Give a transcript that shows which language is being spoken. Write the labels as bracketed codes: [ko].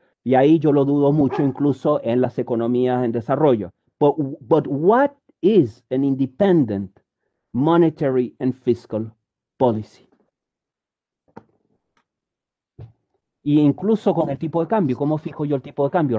[es] Y ahí yo lo dudo mucho, incluso en las economías en desarrollo. [en] But what is an independent monetary and fiscal policy? [es] Y incluso con el tipo de cambio, ¿cómo fijo yo el tipo de cambio?